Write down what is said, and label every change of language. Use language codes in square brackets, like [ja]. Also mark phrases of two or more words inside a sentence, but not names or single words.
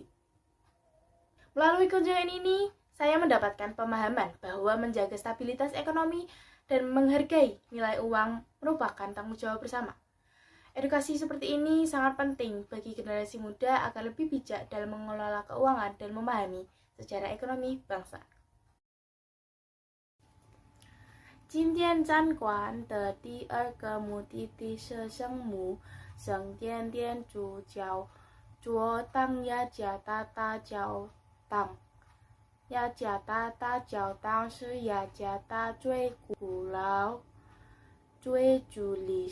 [id] Melalui kunjungan ini, saya mendapatkan pemahaman bahwa menjaga stabilitas ekonomi dan menghargai nilai uang merupakan tanggung jawab bersama. Edukasi seperti ini sangat penting bagi generasi muda agar lebih bijak dalam mengelola keuangan dan memahami sejarah ekonomi bangsa. [zh] 今天展馆的第二个目的地是圣母圣殿天主教座堂雅加达大教堂。雅加达大教堂是雅加达最古老、最具历